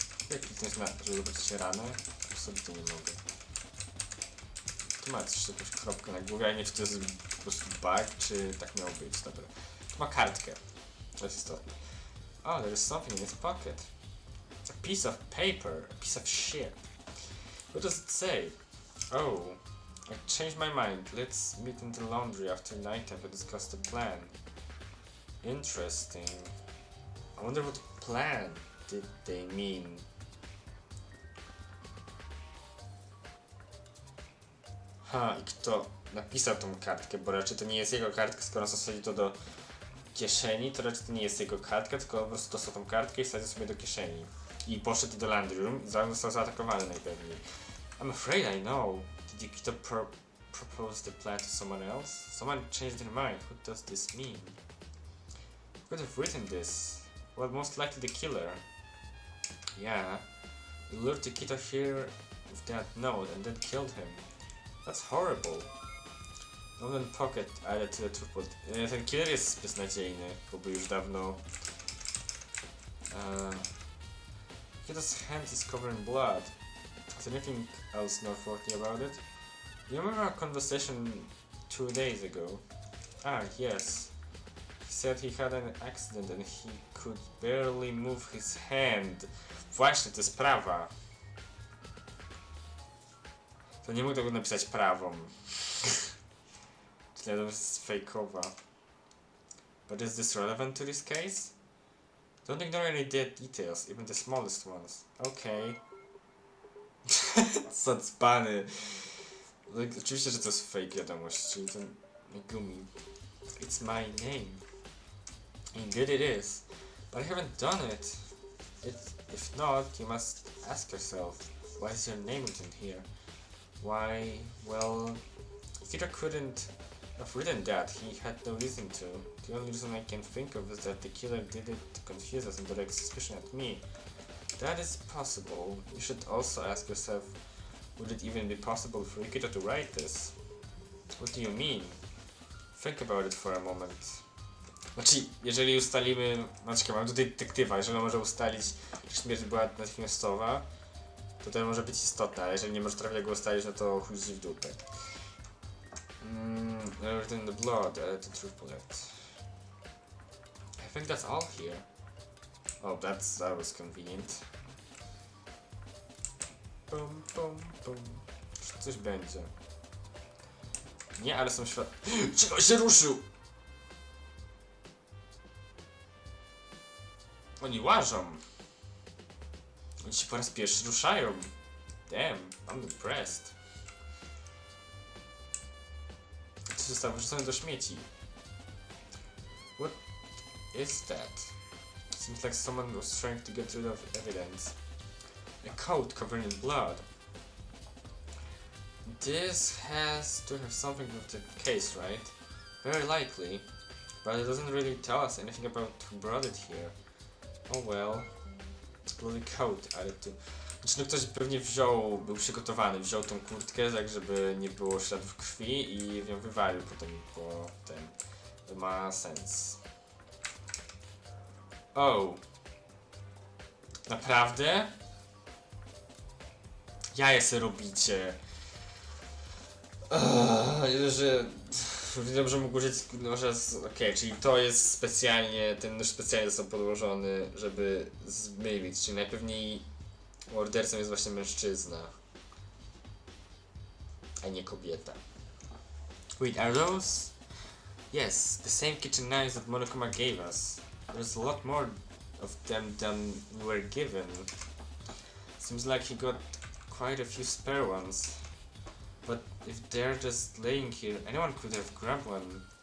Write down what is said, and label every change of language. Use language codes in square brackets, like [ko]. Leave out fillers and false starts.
[pl] Jak kliknąć na, żeby zobaczyć ranę? Absolutnie nie mogę. Tu ma coś, jakąś kropkę na głowie, a nie wiem, czy to jest po prostu bug, czy tak miało być. Dobra. Tu ma kartkę. To jest istotne. [en] Oh, there is something in his pocket. It's a piece of paper. A piece of shit. What does it say? Oh, I changed my mind. Let's meet in the laundry after nighttime to discuss the plan. Interesting. I wonder what plan did they mean? [pl] I kto napisał tą kartkę, bo raczej to nie jest jego kartka, skoro zasadzi to do kieszeni, to raczej to nie jest jego kartka, tylko po prostu dostał tą kartkę i wsadził sobie do kieszeni. I poszedł do laundry room i został zaatakowany najpewniej. [en] I'm afraid I know. Did Yukito propose the plan to someone else? Someone changed their mind. What does this mean? Who could have written this? Well, most likely the killer. Yeah. He lured Yukito here with that note and then killed him. That's horrible. Note and pocket added to the throughput. [pl] Ten killer jest beznadziejny, bo był już dawno... [en] Yukito's hand is covered in blood. Is anything else noteworthy about it? You remember our conversation 2 days ago? Ah, yes. He said he had an accident and he could barely move his hand. [pl] Właśnie, to jest prawa. To nie mógł tego napisać prawą. Czyli to jest fejkowa. [en] But is this relevant to this case? Don't ignore any details, even the smallest ones. Okay. [pl] Zacpany. No, oczywiście, że to jest fake wiadomość, czyli ten Megumi. [en] It's my name. Indeed it is. But I haven't done it. If not, you must ask yourself, why is your name written here? Why, well, Kira couldn't have written that. He had no reason to. The only reason I can think of is that the killer did it to confuse us and direct suspicion at me. That is possible. You should also ask yourself, would it even be possible for Yukito to write this? What do you mean? Think about it for a moment. [pl] Znaczy, jeżeli ustalimy... Znaczy, mam tutaj detektywa, jeżeli on może ustalić, że śmierć była natychmiastowa, to może być istotne, ale jeżeli nie może trafić go ustalić, no to chuj w dupę. [en] Written in the blood, the truth bullet. I think that's all here. Oh, that was convenient. [pl] Bum, bum, bum. Coś będzie. Nie, ale są świat... Czego się ruszył? Oni łażą. Oni się po raz pierwszy ruszają. [en] Damn, I'm depressed. [pl] Co zostało wyrzucone do śmieci? [en] What is that? Seems like someone was trying to get rid of evidence. A coat covered in blood. This has to have something with the case, right? Very likely. But it doesn't really tell us anything about who brought it here. Oh well. Bloody coat added to... [pl] Znaczy, no ktoś pewnie był przygotowany, wziął tą kurtkę, tak żeby nie było śladów krwi i ją wywalił potem po tym. To ma sens. Oh. Naprawdę? Jaja se robicie. Że... Wiem, że mógł użyć noża z... Okej, czyli to jest specjalnie, ten nóż specjalnie został podłożony, żeby zmylić, czyli najpewniej mordercą jest właśnie mężczyzna, a nie kobieta. [en] Wait, are those? Yes, the same kitchen knives that Monokuma gave us. There's a lot more of them than we were given. Seems like he got quite a few spare ones. But if they're just laying here, anyone could have grabbed one.